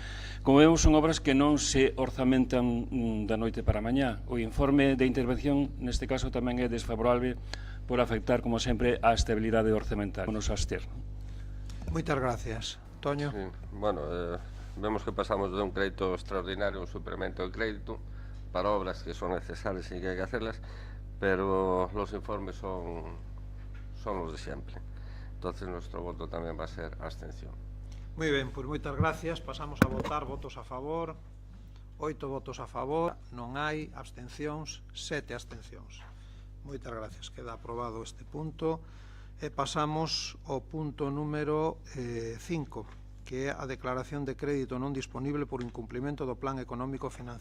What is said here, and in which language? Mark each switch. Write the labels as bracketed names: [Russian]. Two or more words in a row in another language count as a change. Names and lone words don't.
[Galician] Como vemos, son obras que non se orzamentan da noite para mañá. O informe de intervención, neste caso, tamén é desfavorable por afectar, como sempre, a estabilidade orzamentaria. Nos abster. Moitas gracias. Toño. [Spanish] Sí, bueno, vemos que pasamos de un crédito extraordinario a un suplemento de crédito para obras que son necesarias y que hay que hacerlas, pero los informes son los de siempre. Entonces nuestro voto también va a ser abstención. [Galician] Moi ben, pois moitas gracias. Pasamos a votar. Votos a favor. 8 votos a favor. Non hai abstencións. 7 abstencións. Moitas gracias. Queda aprobado este punto. E pasamos ao punto número 5, que é a declaración de crédito non disponible por incumplimento do Plan Económico Financiero.